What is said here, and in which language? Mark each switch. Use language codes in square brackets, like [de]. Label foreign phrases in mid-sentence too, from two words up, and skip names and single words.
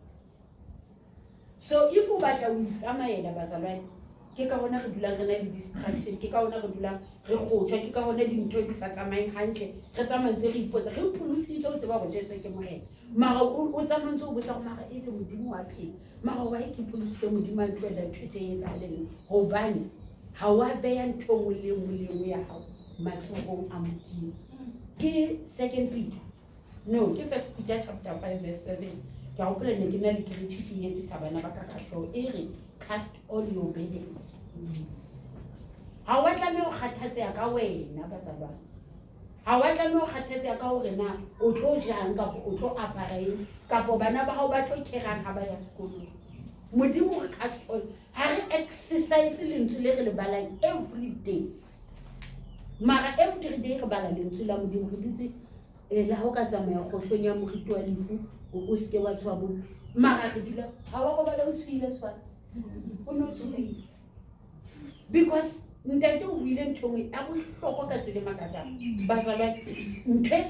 [st] so if o batla o itsamaela bazalwane ke ka hona re dulang re na le distraction ke ka hona re dulang re kgotjwa ke ka hona dintho di sa tsamayeng hantle re tsamantse re ipotsa re pholositse o tseba go Jesu ke morena mara o tsamantse o botsa go mara e le modimo wa phela mara wa ke pholositse modimo a ntwela ntho tse etsahaleng hobane ha wa beya ntho ngwe le ngwe ya hao matsohong a modimo ke 2 Peter no ke 1 Peter [en] chapter 5 verse 7 [st] ke a hopola ne ke na le critique e etsa bana ba ka kahlo e re [en] cast all your burdens [st] ha wa tlameha ho kgathatseha ka wena bazalwane ha wa tlameha ho kgathatseha ka hore na o tlo jang kapa o tlo apareng kapa bana ba hao ba tlo kerang ha ba ya sekolong modimo re [en] cast all [st] ha re exercise lentswe le re le balang [en] every day [st] mara [en] every day [st] re bala lentswe la modimo re dutse le ha o ka tsamaya kgohlong ya moriti wa lefu o se ke wa tswa bo mara re dula ha wa go bala o tshwile swana o no tshwile because ntate o buile ntho ngwe a bohlokwa ka tsela makatsa bazalwane ntho e